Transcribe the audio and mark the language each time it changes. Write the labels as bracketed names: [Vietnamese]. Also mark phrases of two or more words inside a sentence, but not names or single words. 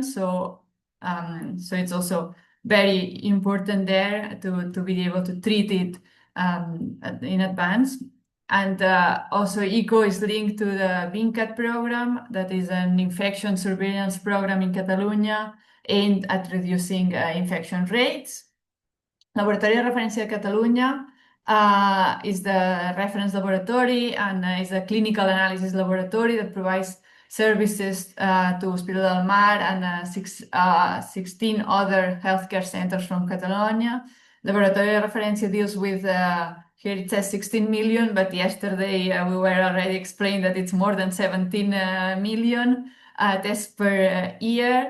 [English] So it's also very important there to be able to treat it in advance. And also ECO is linked to the VINCAT program, that is an infection surveillance program in Catalonia aimed at reducing infection rates. Laboratori de Referència de Catalunya is the reference laboratory and is a clinical analysis laboratory that provides services to Hospital del Mar and 16 other healthcare centers from Catalonia. Laboratori de Referència deals with, here it says 16 million, but yesterday we were already explained that it's more than 17 million tests per year.